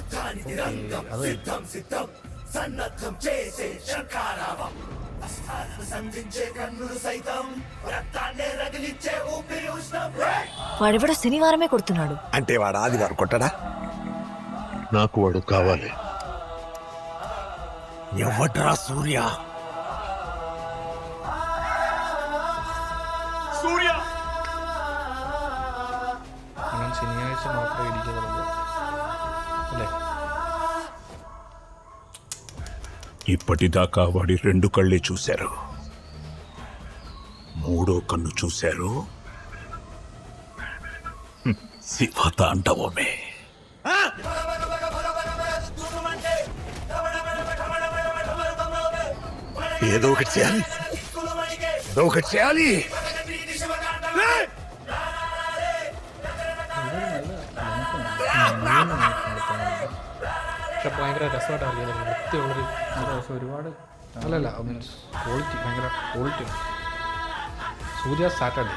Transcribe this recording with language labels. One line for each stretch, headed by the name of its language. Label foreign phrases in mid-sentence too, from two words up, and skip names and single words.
Telugu: వాడెవడో శనివారమే కొడుతున్నాడు అంటే వాడు ఆదివారం కొట్టడా? నాకు వాడు కావాలి. ఎవడ్రా సూర్య? సూర్య
Malayalam: ശനിയാഴ്ച മാത്രമേ ഇടിക്കുന്നുള്ളൂ അല്ലേ?
Telugu: ఇప్పటిదాకా వాడి రెండు కళ్ళే చూశారు, మూడో కన్ను చూశారు. శివతాండవమే. ఏదో ఒకటి చేయాలి, ఏదో ఒకటి చేయాలి.
Malayalam: പക്ഷെ ഭയങ്കര രസമായിട്ടാണ് വൃത്തിയുള്ളൊരു ഒരുപാട് അല്ലല്ല
English: means quality,
Malayalam: ഭയങ്കര ക്വാളിറ്റി. സൂര്യ സാറ്റർഡേ